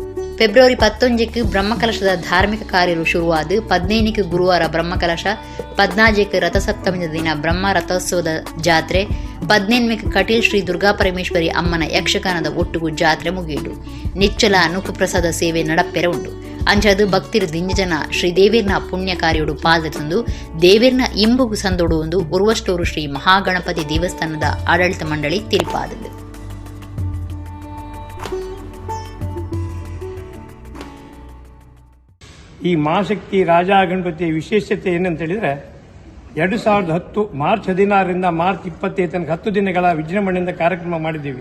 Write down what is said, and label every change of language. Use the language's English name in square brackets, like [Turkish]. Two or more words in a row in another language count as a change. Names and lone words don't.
[Tulu] ಫೆಬ್ರವರಿ 11 ಬ್ರಹ್ಮಕಲಶದ ಧಾರ್ಮಿಕ ಕಾರ್ಯರು ಶುರುವಾದ 15 ಗುರುವಾರ ಬ್ರಹ್ಮಕಲಶ, 14 ರಥಸಪ್ತಮಿಯ ದಿನ ಬ್ರಹ್ಮ ರಥೋತ್ಸವದ ಜಾತ್ರೆ, 18 ಕಟೀಲ್ ಶ್ರೀ ದುರ್ಗಾ ಪರಮೇಶ್ವರಿ ಅಮ್ಮನ ಯಕ್ಷಗಾನದ ಒಟ್ಟುಗೂ ಜಾತ್ರೆ ಮುಗಿಯುಡು. ನಿಚ್ಚಲ ನುಕುಪ್ರಸಾದ ಸೇವೆ ನಡಪ್ಪೆರ ಉಂಡು. ಅಂಚದು ಭಕ್ತಿರು ದಿಂಜನ ಶ್ರೀ ದೇವೀರ್ನ ಪುಣ್ಯ ಕಾರ್ಯೋಡು ಪಾಲ್ದೆ ತಂದು ದೇವೀರ್ನ ಇಂಬುಗು ಸಂದೊಡುವುದು ಉರ್ವಷ್ಟೋರು ಶ್ರೀ ಮಹಾಗಣಪತಿ ದೇವಸ್ಥಾನದ ಆಡಳಿತ ಮಂಡಳಿ ತೀರ್ಪಾದದ್ದು. [Kannada] ಈ ಮಹಾಶಕ್ತಿ ರಾಜ ಗಣಪತಿಯ ವಿಶೇಷತೆ ಏನಂತ ಹೇಳಿದರೆ 2010 ಮಾರ್ಚ್ 16ರಿಂದ ಮಾರ್ಚ್ 25 ತನಕ 10 ದಿನಗಳ ವಿಜೃಂಭಣೆಯಿಂದ ಕಾರ್ಯಕ್ರಮ ಮಾಡಿದ್ದೀವಿ.